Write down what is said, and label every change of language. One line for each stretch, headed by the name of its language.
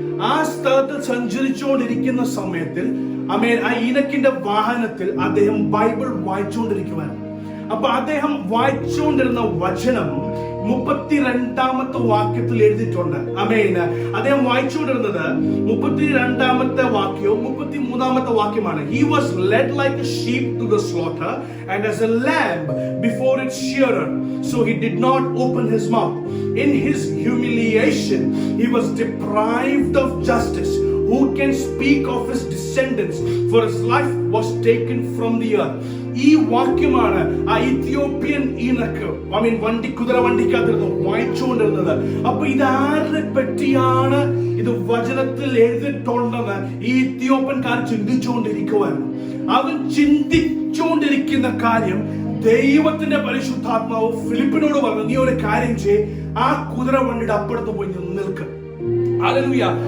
Malayalam: ആ സ്ഥലത്ത് സഞ്ചരിച്ചുകൊണ്ടിരിക്കുന്ന സമയത്തിൽ, ആമേൻ, ആ ഈനോക്കിന്റെ വാഹനത്തിൽ അദ്ദേഹം ബൈബിൾ വായിച്ചുകൊണ്ടിരിക്കുവായിരുന്നു. അപ്പൊ അദ്ദേഹം വായിച്ചുകൊണ്ടിരുന്ന വചനം 32-ാമത്തെ വാക്യത്തിൽ എഴുതിയിട്ടുണ്ട്. ആമേൻ. അദ്ദേഹം വായിച്ചുകൊണ്ടിരുന്നത് 32-ാമത്തെ വാക്യവും 33-ാമത്തെ വാക്യമാണ്.
English: He was led like a sheep to the slaughter, and as a lamb before its shearer, so he did not open his mouth. In his humiliation, he was deprived of justice. Who can speak of his descendants? For his life was taken from the earth.
Malayalam: ഈ വാക്യമാണ് ആ ഇത്യോപ്യൻ ഈനോക്ക്, ആമേൻ, കുതിര വണ്ടിക്കകത്ത് വായിച്ചുകൊണ്ടിരുന്നത്. അപ്പൊ ഇതാരെ പറ്റിയാണ് ഇത് വചനത്തിൽ എഴുതിയിട്ടുണ്ടെന്ന് ഈ ഇത്യോപ്യൻകാർ ചിന്തിച്ചുകൊണ്ടിരിക്കുവായിരുന്നു. അവൻ ചിന്തിച്ചുകൊണ്ടിരിക്കുന്ന കാര്യം ദൈവത്തിന്റെ പരിശുദ്ധാത്മാവ് ഫിലിപ്പിനോട് പറഞ്ഞു, നീ ഒരു കാര്യം ചെയ്യ്, ആ കുതിര വണ്ടിയുടെ അപ്പുറത്ത് പോയി നിൽക്ക്. ഹല്ലേലൂയ.